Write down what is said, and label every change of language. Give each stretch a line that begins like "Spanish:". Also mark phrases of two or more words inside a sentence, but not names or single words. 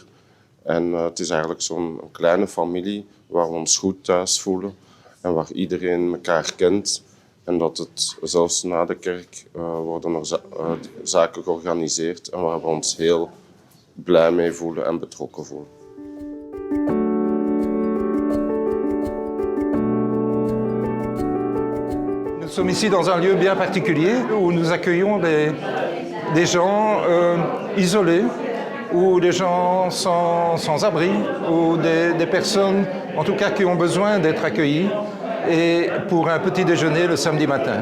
Dutch: En het is eigenlijk zo'n kleine familie waar we ons goed thuis voelen. En waar iedereen elkaar kent. En dat het zelfs na de kerk worden er zaken georganiseerd. En waar we ons heel blij mee voelen en betrokken voelen.
French: Nous sommes ici dans un lieu bien particulier où nous accueillons des gens isolés ou des gens sans abri ou des personnes en tout cas qui ont besoin d'être accueillies et pour un petit déjeuner le samedi matin.